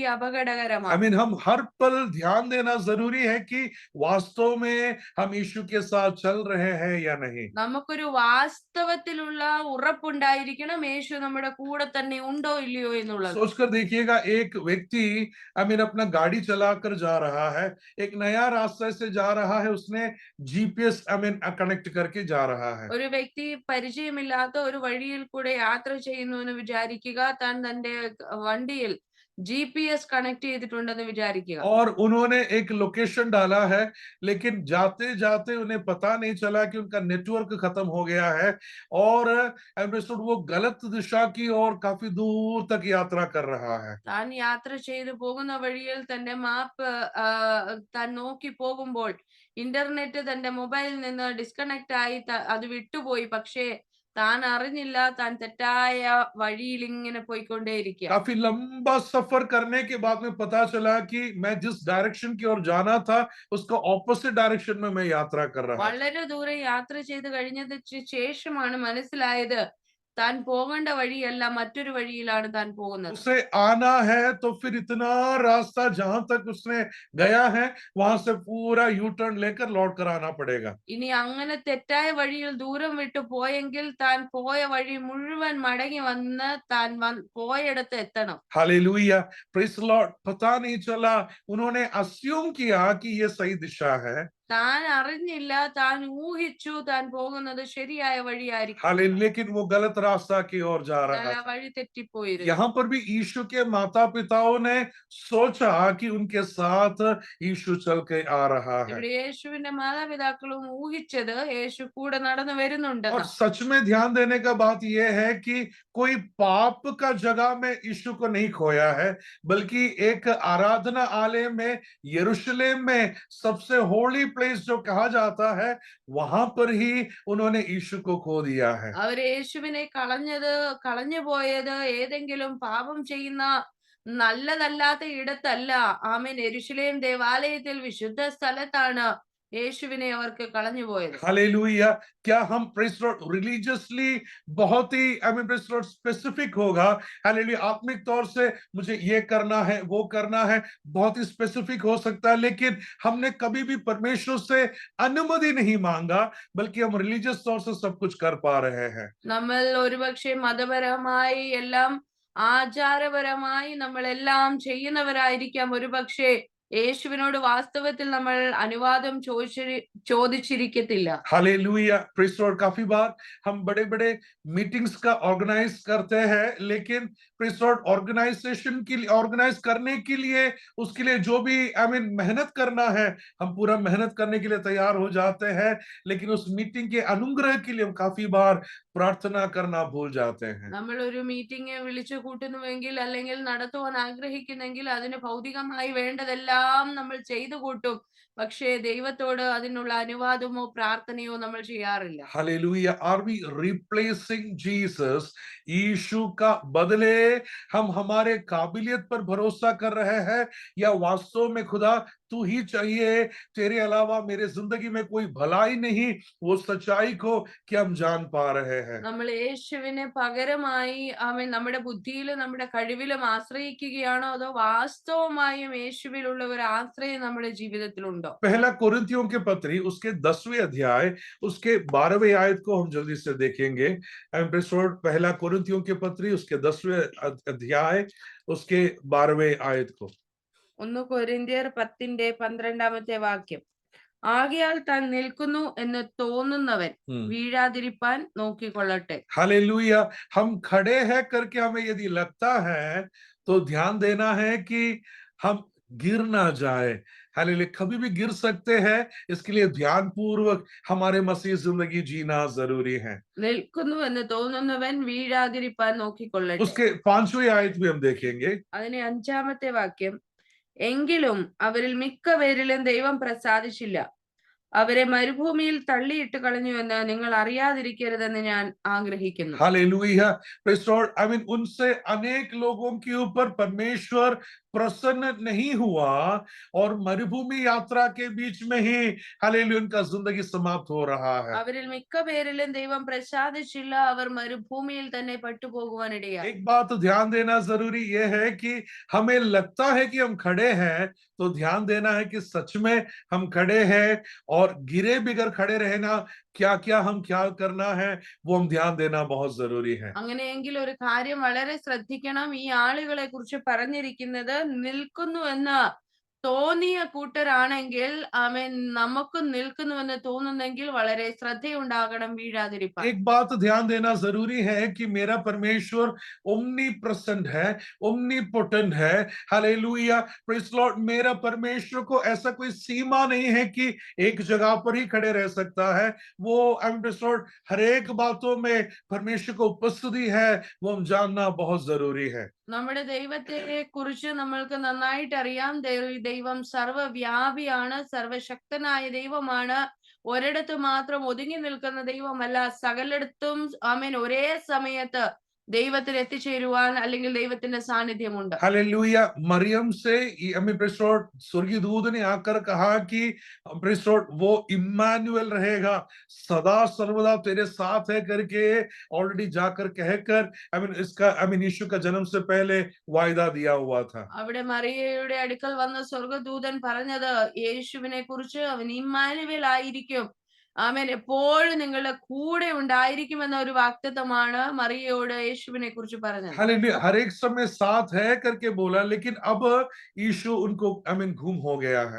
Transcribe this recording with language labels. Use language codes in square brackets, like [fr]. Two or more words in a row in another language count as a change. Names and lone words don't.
[hi] आई [ml] അപകടകരമാണ്. [hi] मीन हम हर पल ध्यान देना जरूरी है कि वास्तव में हम यीशु के साथ चल रहे हैं या नहीं। [ml] നമുക്കൊരു വാസ്തവത്തിലുള്ള ഉറപ്പുണ്ടായിരിക്കണം യേശു നമ്മുടെ കൂടെ തന്നെ ഉണ്ടോ ഇല്ലയോ എന്നുള്ളത്. [hi] सोचकर देखिएगा, एक व्यक्ति [en] I mean [hi] अपना गाड़ी चलाकर जा रहा है, एक नया रास्ते से जा रहा है, उसने जीपीएस [en] I mean [hi] कनेक्ट करके जा रहा है। [ml] ഒരു വ്യക്തി പരിചയമില്ലാത്ത ഒരു വഴിയിൽ കൂടെ യാത്ര ചെയ്യുന്നു എന്ന് വിചാരിക്കുക. താൻ തന്റെ വണ്ടിയിൽ GPS കണക്ട് ചെയ്തിട്ടുണ്ടെന്ന് വിചാരിക്കുക. [hi] और उन्होंने एक लोकेशन डाला है, लेकिन जाते जाते उन्हें पता नहीं चला कि उनका नेटवर्क खत्म हो गया है और एवरेस्ट वो गलत दिशा की ओर काफी दूर तक यात्रा कर रहा है। [ml] താൻ യാത്ര ചെയ്തു പോകുന്ന വഴിയിൽ തന്റെ മാപ്പ് താൻ നോക്കി പോകുമ്പോൾ ഇന്റർനെറ്റ് തന്റെ മൊബൈലിൽ നിന്ന് ഡിസ്കണക്ട് ആയി അത് വിട്ടുപോയി. പക്ഷേ താൻ അറിഞ്ഞില്ല, താൻ തെറ്റായ വഴിയിൽ ഇങ്ങനെ പോയിക്കൊണ്ടേയിരിക്കുക. [hi] काफी लंबा सफर करने के बाद में पता चला कि मैं जिस डायरेक्शन की ओर जाना था, उसका ऑपोजिट डायरेक्शन में मैं यात्रा कर रहा था। [ml] വളരെ ദൂരം യാത്ര ചെയ്ത് കഴിഞ്ഞതിന് ശേഷമാണ് മനസ്സിലായത് താൻ പോകേണ്ട വഴിയല്ല, മറ്റൊരു വഴിയിലാണ് താൻ പോകുന്നത്. [hi] उसे आना है तो फिर इतना रास्ता जहां तक उसने गया है, वहां से पूरा यू टर्न लेकर लौट कर आना पड़ेगा। [ml] ഇനി അങ്ങനെ തെറ്റായ വഴിയിൽ ദൂരം വിട്ടു പോയെങ്കിൽ താൻ പോയ വഴി മുഴുവൻ മടങ്ങി വന്ന് താൻ പോയടത്ത് എത്തണം. [en] हालेलुया, praise Lord. [hi] पता नहीं चला, उन्होंने अस्यूम किया कि ये सही दिशा है, [ml] താൻ അറിഞ്ഞില്ല, താൻ ഊഹിച്ചു താൻ പോകുന്നത് ശരിയായ വഴിയായിരിക്കും. [hi] हालेलुया, लेकिन वो गलत रास्ता की ओर जा रहा [ml] എന്നാൽ ആ [hi] था। [ml] വഴി തെറ്റിപ്പോയിരുന്നു. [hi] यहाँ पर भी यीशु के माता पिताओं ने सोचा कि उनके साथ यीशु चल के आ रहा है। [ml] ഇവിടെ യേശുവിന്റെ മാതാപിതാക്കളും ഊഹിച്ചത് യേശു കൂടെ നടന്നു [hi] और [ml] വരുന്നുണ്ടെന്ന്. [hi] सच में ध्यान देने का बात यह है कि कोई पाप का जगह में यीशु को नहीं खोया है, बल्कि एक आराधना आलय में यरूशलेम में सबसे [en] holy place [hi] जो कहा जाता है, वहां पर ही उन्होंने यीशु को खो दिया है। [ml] അവർ യേശുവിനെ കളഞ്ഞു പോയത് ഏതെങ്കിലും പാപം ചെയ്യുന്ന നല്ലതല്ലാത്ത ഇടത്തല്ല. ആമേൻ. യെരൂശലേം ദേവാലയത്തിൽ വിശുദ്ധ സ്ഥലത്താണ് യേശുവിനെ അവർക്ക് കളഞ്ഞു പോയത്. [hi] हालेलुया। क्या हम [en] praise Lord religiously [hi] बहुत ही [en] I mean praise Lord specific [hi] होगा, हालेलुया, आत्मिक तौर से मुझे ये करना है, वो करना है, बहुत ही स्पेसिफिक हो सकता है, लेकिन हमने कभी भी परमेश्वर से अनुमति नहीं मांगा, बल्कि हम रिलीजियस तौर से सब कुछ कर पा रहे हैं। [ml] നമ്മൾ ഒരുപക്ഷെ മതപരമായി എല്ലാം ആചാരപരമായി നമ്മൾ എല്ലാം ചെയ്യുന്നവരായിരിക്കാം ഒരുപക്ഷെ. യേശുവിനോട് വാസ്തവത്തിൽ നമ്മൾ അനുവാദം ചോദിച്ചിരിക്കത്തില്ല. [en] हालेलुया praise Lord. [hi] काफी बार हम बड़े बड़े मीटिंग्स का ऑर्गेनाइज करते हैं, लेकिन [en] praise Lord organize [hi] करने के लिए उसके लिए जो भी मेहनत करना है, हम पूरा मेहनत करने के लिए तैयार हो जाते हैं, लेकिन उस मीटिंग के अनुग्रह के लिए हम काफी बार प्रार्थना करना भूल जाते हैं। [ml] നമ്മൾ ഒരു മീറ്റിംഗ് വിളിച്ചു കൂട്ടുന്നുവെങ്കിൽ അല്ലെങ്കിൽ നടത്തുവാൻ ആഗ്രഹിക്കുന്നെങ്കിൽ അതിന് ഭൗതികമായി വേണ്ടതെല്ലാം നമ്മൾ ചെയ്തു കൂട്ടും. പക്ഷേ ദൈവത്തോട് അതിനുള്ള അനുവാദമോ പ്രാർത്ഥനയോ നമ്മൾ ചെയ്യാറില്ല. [en] हालेलुया। are we replacing Jesus? [hi] यीशु का बदले हम हमारे काबिलियत पर भरोसा कर रहे हैं, या वास्तव में खुदा तू ही चाहिए, तेरे अलावा मेरे जिंदगी में कोई भलाई नहीं, वो सच्चाई को कि हम जान पा रहे हैं। [ml] നമ്മൾ യേശുവിനെ പകരമായി നമ്മുടെ ബുദ്ധിയിലും നമ്മുടെ കഴിവിലും ആശ്രയിക്കുകയാണോ അതോ വാസ്തവമായും യേശുവിലുള്ള ഒരു ആശ്രയം നമ്മുടെ ജീവിതത്തിലുണ്ടോ? [hi] पहला कोरिन्थियों के पत्री उसके 10वें अध्याय उसके 12वें आयत को हम जल्दी से देखेंगे। एपिसोड पहला कोरिन्थियों के पत्री उसके 10वें अध्याय उसके 12वें आयत को। [ml] 1 കൊരിന്ത്യർ 10:12 വാക്യം. ആകയാൽ താൻ നിൽക്കുന്നു എന്ന് തോന്നുന്നവൻ വീഴാതിരിപ്പാൻ നോക്കിക്കൊള്ളട്ടെ. [hi] हालेलुया। हम खड़े हैं करके हमें यदि लगता है तो ध्यान देना है कि हम गिर ना जाए। हालेलुया। कभी भी गिर सकते हैं, इसके लिए ध्यान पूर्वक हमारे मसीह जिंदगी जीना जरूरी है। [ml] നിൽക്കുന്നു എന്ന് തോന്നുന്നവൻ വീഴാതിരിപ്പാൻ നോക്കിക്കൊള്ളട്ടെ. [hi] उसके 5वें आयत भी हम देखेंगे। [ml] അതിന് 5-ാമത്തെ വാക്യം. എങ്കിലും അവരിൽ മിക്കപേരിലും ദൈവം പ്രസാദിച്ചില്ല, അവരെ മരുഭൂമിയിൽ തള്ളിയിട്ട് കളഞ്ഞുവെന്ന് നിങ്ങൾ അറിയാതിരിക്കരുതെന്ന് ഞാൻ ആഗ്രഹിക്കുന്നു. [en] हालेलुया praise Lord. [hi] उनसे अनेक लोगों के ऊपर परमेश्वर प्रसन्न नहीं हुआ और मरुभूमि यात्रा के बीच में ही हालेलुया उनका जिंदगी समाप्त हो रहा है। [ml] അവരിൽ മിക്കപേരിലും ദൈവം പ്രസാദിച്ചില്ല, അവർ മരുഭൂമിയിൽ തന്നെ പെട്ടുപോകുവാനിടയായി. [hi] एक बात ध्यान देना जरूरी यह है कि हमें लगता है कि हम खड़े हैं, तो ध्यान देना है कि सच में हम खड़े हैं, और गिरे बिगर खड़े रहना क्या क्या हम ख्याल करना है वो हम ध्यान देना बहुत जरूरी है। [ml] അങ്ങനെയെങ്കിൽ ഒരു കാര്യം വളരെ ശ്രദ്ധിക്കണം. ഈ ആളുകളെ കുറിച്ച് പറഞ്ഞിരിക്കുന്നത് നിൽക്കുന്നു എന്ന് തോന്നിയ കൂട്ടരാണെങ്കിൽ നമുക്ക് നിൽക്കുന്നുവെന്ന് തോന്നുന്നെങ്കിൽ വളരെ ശ്രദ്ധയുണ്ടാകണം വീഴാതിരിപ്പാൻ. [hi] एक बात ध्यान देना जरूरी है कि मेरा परमेश्वर [en] omni present [hi] है, [en] omni potent [hi] है। [en] हालेलुया praise Lord. [hi] मेरा परमेश्वर को ऐसा कोई सीमा नहीं है कि एक जगह पर ही खड़े रह सकता है। वो [en] praise Lord [hi] हर एक बातों में परमेश्वर को उपस्थिति है, वो हम जानना बहुत जरूरी है। [ml] നമ്മുടെ ദൈവത്തെ കുറിച്ച് നമ്മൾക്ക് നന്നായിട്ട് അറിയാം. ദൈവം സർവ്വവ്യാപിയാണ്, സർവശക്തനായ ദൈവമാണ്. ഒരിടത്ത് മാത്രം ഒതുങ്ങി നിൽക്കുന്ന ദൈവമല്ല, സകലയിടത്തും ഒരേ സമയത്ത് ദൈവത്തിൽ എത്തിച്ചേരുവാൻ അല്ലെങ്കിൽ ദൈവത്തിന്റെ സാന്നിധ്യമുണ്ട്. [hi] हालेलुया। मरियम से [en] praise Lord [hi] स्वर्गीय दूत ने आकर कहा कि [en] praise Lord [hi] वो इम्मानुएल रहेगा, सदा सर्वदा तेरे साथ है करके ऑलरेडी जाकर कहकर इसका यीशु का जन्म से पहले वायदा दिया हुआ था। [ml] അവിടെ മറിയയുടെ അടുക്കൽ വന്ന സ്വർഗ്ഗദൂതൻ പറഞ്ഞത് യേശുവിനെ കുറിച്ച് അവൻ ഇമ്മാനുവേൽ ആയിരിക്കും, എപ്പോഴും നിങ്ങളുടെ കൂടെ ഉണ്ടായിരിക്കുമെന്ന ഒരു വാഗ്ദത്തമാണ് മറിയയോട് യേശുവിനെ കുറിച്ച് പറഞ്ഞത്. [hi] हालेलुया। हर एक समय साथ है करके बोला, लेकिन अब यीशु उनको गुम हो गया है।